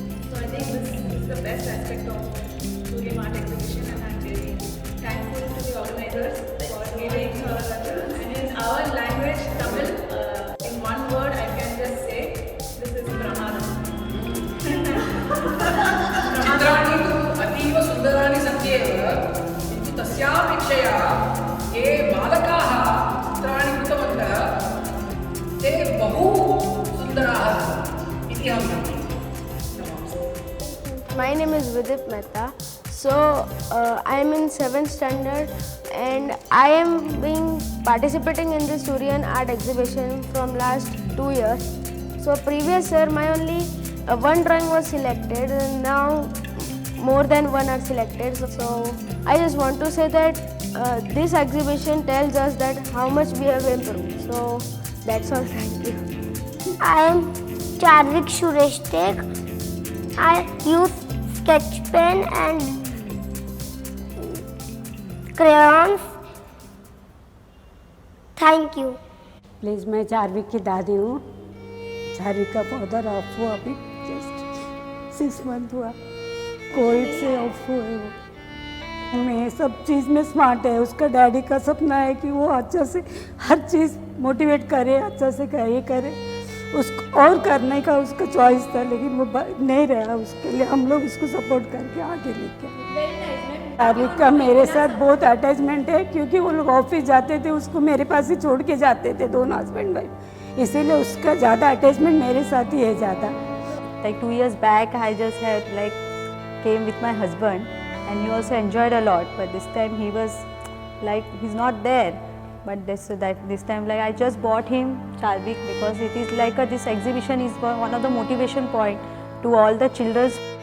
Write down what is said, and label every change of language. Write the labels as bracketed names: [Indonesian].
[English] So I think this is the best aspect of Suryam Art Exhibition, and I'm very thankful to the organizers for giving her and in our language, Tamil, in one word I can just say, this is Pramadam. [Sanskrit] चित्राणि तु अतीव सुन्दराणि सन्ति एव, किन्तु तस्यापेक्षया ये बालकाः चित्राणि कृतवन्तः ते बहु सुन्दराः इति अहं मन्ये। [English] My name is Vidip Mehta. So I am in 7th standard and I am participating in the Suryam Art Exhibition from last 2 years. So previous year my only one drawing was selected, and now more than one are selected. So I just want to say that this exhibition tells us that how much we have improved. So that's all. Thank you. I am Charvik Suresh Tek. I use sketch pen and crayons. Thank you. [Hindi] Please, मैं Chadwick की दादी हूँ। Chadwick का father of हुआ अभी just 6 month हुआ, Covid से of हुए वो। मैं सब चीज़ में स्मार्ट है। उसका डैडी का सपना है कि वो अच्छा से हर चीज़ मोटिवेट करे, अच्छा से ये करे। उसको और करने का उसका चॉइस था, लेकिन वो नहीं रहा। उसके लिए हम लोग उसको सपोर्ट करके आगे लेके आए। चार्विक का मेरे साथ बहुत अटैचमेंट है, क्योंकि वो लोग ऑफिस जाते थे, उसको मेरे पास ही छोड़ के जाते थे, दोनों हस्बैंड वाइफ, इसीलिए उसका ज़्यादा अटैचमेंट मेरे साथ ही है ज़्यादा। [English] Like 2 years back, I just had like came with my husband, and he also enjoyed a lot. But this time he was like he's not there. But this time like I just bought him Charvik because it is like this exhibition is one of the motivation point to all the children.